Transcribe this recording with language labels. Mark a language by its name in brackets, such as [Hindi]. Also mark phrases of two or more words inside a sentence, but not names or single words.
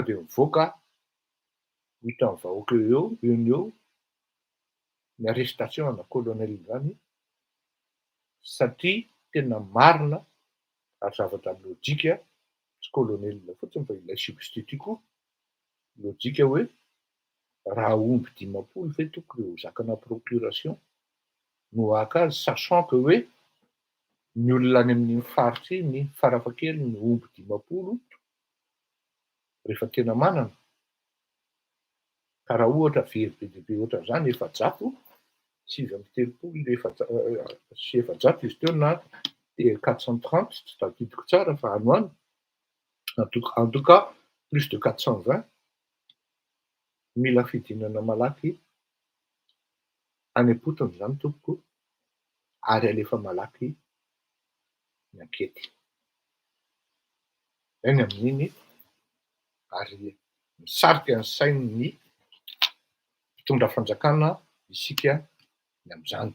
[Malagasy] de mivoaka hitan'ny vahoaka eo eo ny arrestation ana colonel zany satria tena marina ary zavatra lojika tsy colonel fotsiny fa ilay substitut koa lojika hoe raha omby 10 fe tokony ho zakana procuration no aka azy [French] sachant que [Malagasy] hoe ny olona any amin'ny faritra ny farafakely ny omby 10 rehefa tena manana ka raha ohatra very be dia be ohatra zany efa-jato 7 sy efa-jato izy teo na de 430 tsy tadidiko tsara fa ano any [French] en tout cas plus de 420 [Malagasy] mila fidinana malaky any am-potony zany tompoko ary alefa malaky ny ankety eny amin'iny ary misarika ny sain'ny mpitondra fanjakana isika ny am'izany